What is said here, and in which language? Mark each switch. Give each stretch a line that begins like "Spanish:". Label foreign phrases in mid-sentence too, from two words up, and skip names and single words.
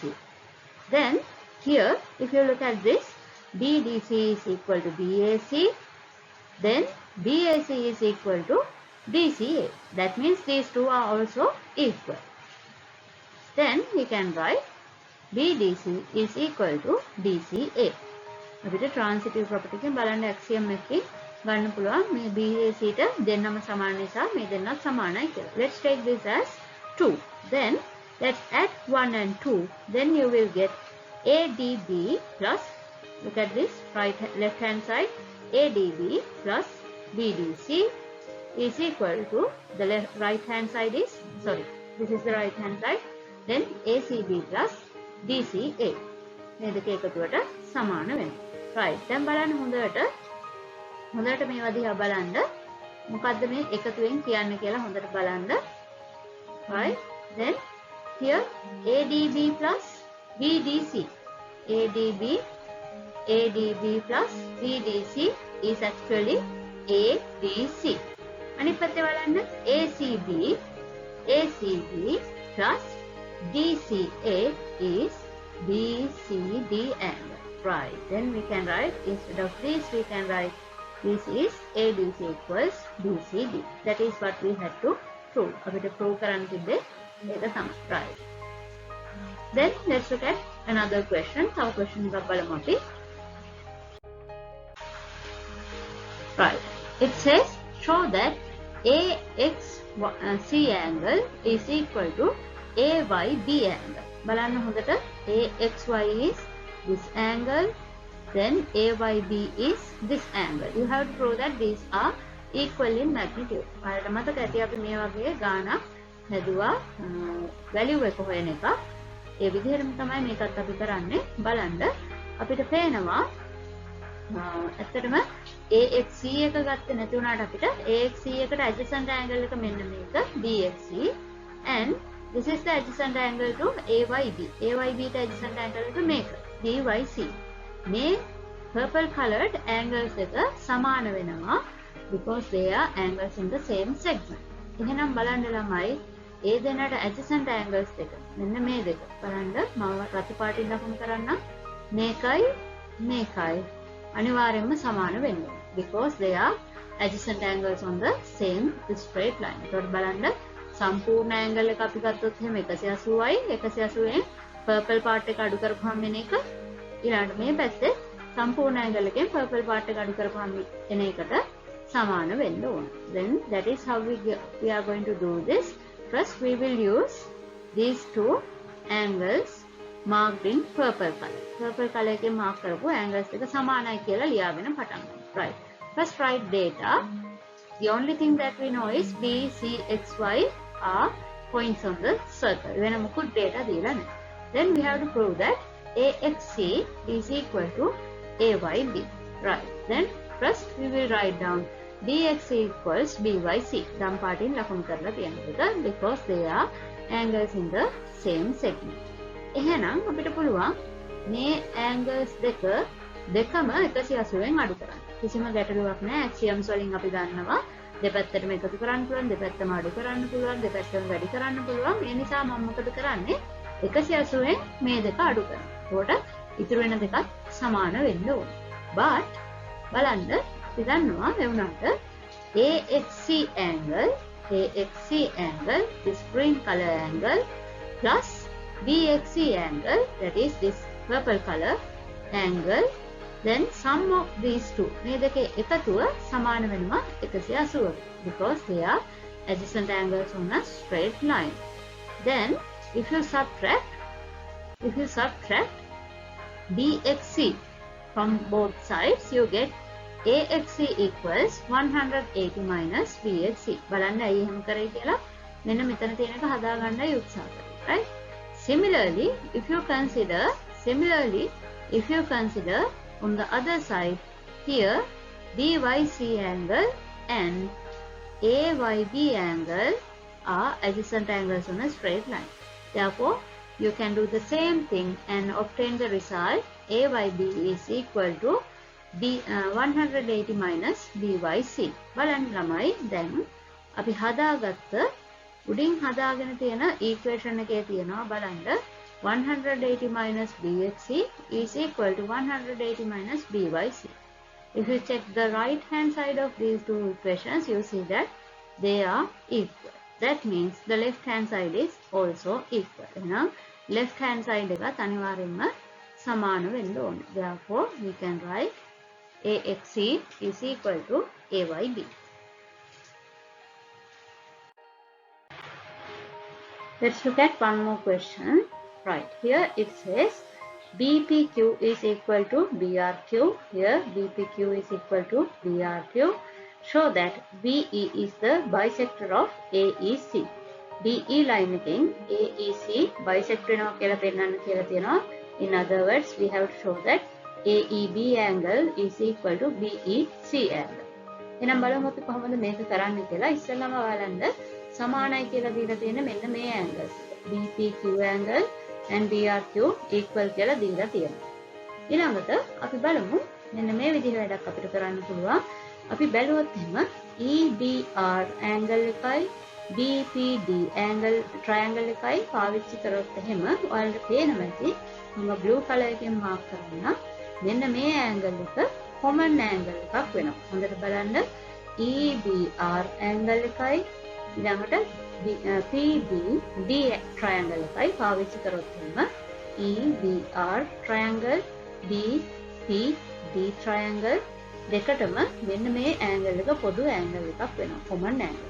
English: Then here, if you look at this, BDC is equal to BAC, then BAC is equal to BCA. That means these two are also equal. Then we can write BDC is equal to BCA.
Sinhala: අපිට
English: transitive property
Sinhala: එකෙන් බලන්න axiom එකකින් ගන්න පුළුවන් මේ BAC ට දෙන්නම සමාන නිසා මේ දෙන්නත් සමානයි කියලා.
English: Let's take this as 2. Then let's add 1 and 2. Then you will get ADB plus, look at this, left hand side, ADB plus BDC is equal to, the right hand side is, sorry, this is the right hand side, then ACB plus DCA.
Sinhala: මේ දෙක එකතුවට සමාන වෙනවා. Right. දැන් බලන්න හොඳට මේවා දිහා බලන්න. මොකද්ද මේ එකතුවෙන් කියන්නේ කියලා හොඳට බලන්න.
English: Right. Then here ADB plus BDC. ADB plus BDC is actually ABC.
Sinhala: අනිත් පැත්තේ බලන්න
English: ACB plus DCA is BCD angle. Right. Then we can write, instead of this, we can write this is ADC equals BCD. That is what we had to prove.
Sinhala: අපිට prove කරන්න තිබ්බේ ඒක තමයි.
English: Right. Then let's look at another question.
Sinhala: තව question එකක් බලමු අපි.
English: Right. It says show that AXC angle is equal to AYB angle.
Sinhala: බලන්න හොඳට
English: AXY is this angle, then AYB is this angle. You have to prove that these are equal in magnitude.
Sinhala: ඔයාලට මතක ඇති අපි මේ වගේ ගානක් හැදුවා value එක හොයන එක. ඒ විදිහටම තමයි මේකත් අපි කරන්නේ. බලන්න අපිට පේනවා ඇත්තටම AXC එක ගත්තේ නැති වුණාට අපිට AXC එකට
English: adjacent angle
Sinhala: එක මෙන්න මේක BXC
English: and this is the adjacent angle to AYB.
Sinhala: AYB ට
English: adjacent angle
Sinhala: එක මේක BYC. මේ
English: purple colored angles
Sinhala: එක සමාන වෙනවා
English: because they are angles in the same segment.
Sinhala: එහෙනම් බලන්න ළමයි ඒ දෙන්නට
English: adjacent angles
Sinhala: දෙක මෙන්න මේ දෙක බලන්න මම රතු පාටින් ලකුණු කරන්නම් මේකයි අනිවාර්යයෙන්ම සමාන වෙන්න ඕනේ
English: because they are adjacent angles on the same straight line.
Sinhala: ඒකට බලන්න සම්පූර්ණ angle එක අපි ගත්තොත් එහෙම 180යි 180ෙන්
English: purple part
Sinhala: එක අඩු කරපුවම වෙන එක ඊළඟට මේ පැත්තේ සම්පූර්ණ angle එකෙන්
English: purple part
Sinhala: එක අඩු කරපුවම එන එකට සමාන වෙන්න ඕන.
English: Then that is how we are going to do this. First we will use these two angles marked in purple color. Purple color
Sinhala: එකෙන් mark කරපු angles දෙක සමානයි කියලා ලියාගෙන පටන් ගන්න.
English: Right. First write data. The only thing that we know is B, C, X, Y are points on the circle.
Sinhala: වෙන මොකුත් data දීලා නැහැ.
English: Then we have to prove that AXC is equal to AYB. Right. Then first we will write down BXC equals BYC.
Sinhala: දම් පාටින් ලකුණු කරලා තියෙනවා
English: because they are angles in the same segment.
Sinhala: එහෙනම් අපිට පුළුවන් මේ angles දෙකම 180ෙන් අඩු කරන්න. කිසිම ගැටලුවක් නැහැ. axioms වලින් අපි දන්නවා දෙපැත්තටම එකතු කරන්න පුළුවන්, දෙපැත්තම අඩු කරන්න පුළුවන්, දෙපැත්තම වැඩි කරන්න පුළුවන්. ඒ නිසා මම මොකද කරන්නේ? 180ෙන් මේ දෙක අඩු කරනවා. ඒකට ඉතුරු වෙන දෙකත් සමාන වෙන්න ඕනේ.
English: but
Sinhala: බලන්න අපි දන්නවා ඒ වුණාට
English: AXC angle, this green color angle, plus BXC angle, that is this purple color angle, then sum of these two,
Sinhala: මේ දෙකේ එකතුව සමාන වෙනවා 180
English: because they are adjacent angles on a straight line. Then if you subtract BXC from both sides, you get AXC equals 180 minus BXC.
Sinhala: බලන්න ඇයි එහෙම කරේ කියලා. මෙන්න මෙතන තියෙන එක හදා ගන්නයි උත්සාහ කරන්නේ,
English: right? Similarly, if you consider on the other side here, BYC angle and AYB angle are adjacent angles on a straight line. Therefore, you can do the same thing and obtain the result AYB is equal to 180 minus BYC.
Sinhala: බලන්න ළමයි දැන් අපි හදාගත්ත උඩින් හදාගෙන තියෙන equation එකේ තියෙනවා බලන්න
English: 180 minus BXC is equal to 180 minus BYC. If you check the right hand side of these two equations, you see that they are equal. That means the left hand side is also equal.
Sinhala: එහෙනම්
English: left hand side
Sinhala: එකත් අනිවාර්යෙන්ම සමාන වෙන්න ඕනේ.
English: Therefore, we can write AXC is equal to AYB. Let's look at one more question. Right, here it says BPQ is equal to BRQ. Here BPQ is equal to BRQ. Show that BE is the bisector of AEC.
Sinhala: BE line එකෙන් AEC bisect වෙනවා කියලා පෙන්නන්න කියලා තියෙනවා.
English: In other words, we have to show that AEB angle is equal to BEC angle.
Sinhala: එහෙනම් බලමු අපි කොහොමද මේක කරන්නේ කියලා. ඉස්සෙල්ලාම බලන්න සමානයි කියලා දීලා තියෙන මෙන්න මේ angles.
English: BPQ angle and BRQ equal
Sinhala: කියලා දීලා තියෙනවා. ඊළඟට අපි බලමු මෙන්න මේ විදිහ වැඩක් අපිට කරන්න පුළුවන්. අපි බැලුවොත් එහෙම EBR angle එකයි BPD angle triangle එකයි පාවිච්චි කරොත් එහෙම ඔයාලට පේනවා ඇති මම
English: blue color
Sinhala: එකෙන් mark කරනවා. මෙන්න මේ angle එක
English: common angle
Sinhala: එකක් වෙනවා. හොඳට බලන්න EBR angle එකයි ඊළඟට PBD triangle එකයි පාවිච්චි කරොත් එහෙම EBR triangle BPD triangle දෙකටම මෙන්න මේ angle එක පොදු angle එකක් වෙනවා.
English: common angle.